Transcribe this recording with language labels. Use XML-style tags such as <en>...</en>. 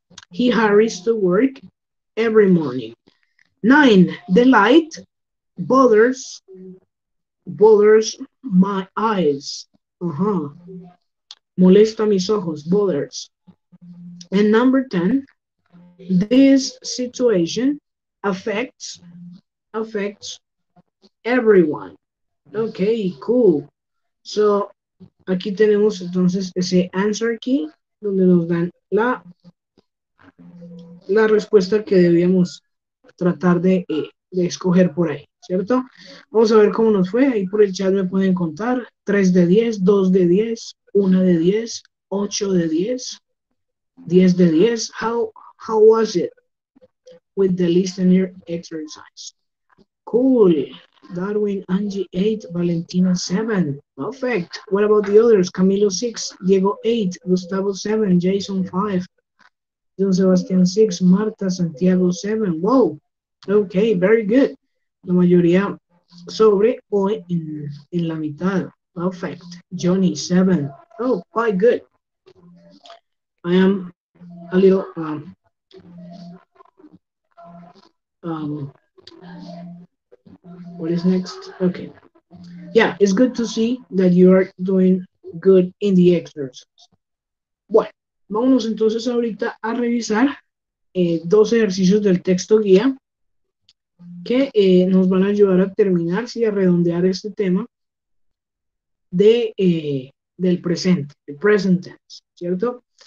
<en>He hurries to work every morning. 9, the light bothers my eyes.</en> <es>Molesta mis ojos,</es> <en>bothers. And number 10, this situation affects everyone. Okay, cool.</en> <es>So, aquí tenemos entonces ese answer key, donde nos dan la respuesta que debíamos tratar de escoger por ahí, ¿cierto? Vamos a ver cómo nos fue. Ahí por el chat me pueden contar 3 de 10, 2 de 10, 1 de 10, 8 de 10, 10 de 10.</es> <en>How was it with the listener exercise? Cool. Darwin, Angie 8, Valentina 7. Perfect. What about the others? Camilo 6, Diego 8, Gustavo 7, Jason 5, John Sebastian 6, Marta, Santiago 7. Wow. Okay, very good.</en> <es>La mayoría sobre o en la mitad.</es> <en>Perfect. Johnny 7. Oh, quite good. I am a little what is next? Okay. Yeah, it's good to see that you are doing good in the exercise.</en> <es>Bueno, vámonos entonces ahorita a revisar 2 ejercicios del texto guía que nos van a ayudar a terminar y a redondear este tema del presente, el present tense, ¿cierto?</es>